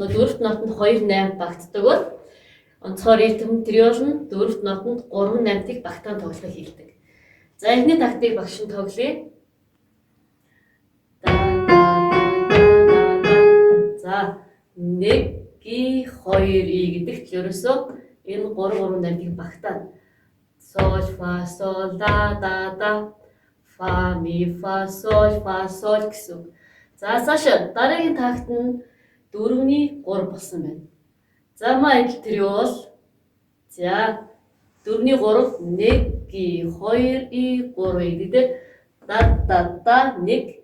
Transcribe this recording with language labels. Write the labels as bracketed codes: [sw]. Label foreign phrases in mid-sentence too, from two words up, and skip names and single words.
[mn] Дөрөвт нотонд 2-8 багтдаг бол онцгой ритм триол нь дөрөвт нотонд 3-8-ыг багтаан тоглохыг хийдэг. За эхний тактыг багш нь тоглоё. За 1 2 гэдэгт л ерөөсөө энэ 3-3-8-ыг багтаана. Сол фа сол да фа ми фа сол гэсэн. За цаашаа дараагийн такт нь 4-ний 3 болсон байна. За адил триол. За 4-ний 3 1 2 3 гэдэг да 1.